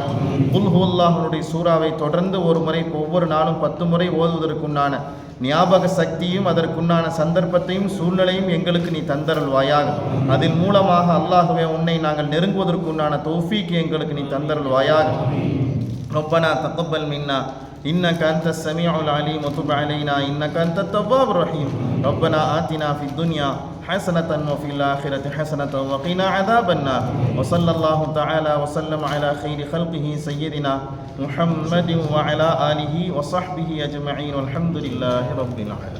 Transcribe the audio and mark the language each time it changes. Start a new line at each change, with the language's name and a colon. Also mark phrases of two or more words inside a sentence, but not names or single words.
Tamil: குல் ஹுவல்லாஹுடைய சூறாவை தொடர்ந்து ஒரு முறை ஒவ்வொரு நாளும் 10 முறை ஓதுவதற்குண்டான ஞாபக சக்தியும் அதற்குண்டான சந்தர்ப்பத்தையும் சூழ்நிலையும் எங்களுக்கு நீ தந்தருள்வாயாக. அதன் மூலமாக அல்லாஹ்வே உன்னை நாங்கள் நெருங்குவதற்குண்டான தௌஃபீக் எங்களுக்கு நீ தந்தருள்வாயாக.
Arabic: ربنا تقبل منا إنك أنت السميع العليم وتب علينا إنك أنت التواب الرحيم. ربنا آتنا في الدنيا حسنة وفي الآخرة حسنة وقنا عذاب النار. وصلى الله تعالى وسلم على خير خلقه سيدنا محمد وعلى آله وصحبه أجمعين والحمد لله رب العالمين.